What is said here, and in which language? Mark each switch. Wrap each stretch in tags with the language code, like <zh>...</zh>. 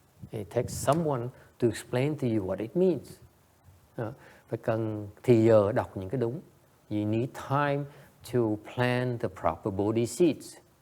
<en>It takes someone to explain to you what it means.</en> <vi>Phải cần thì giờ đọc những cái đúng.</vi> <en>You need time to plant the proper Bodhi seeds.</en>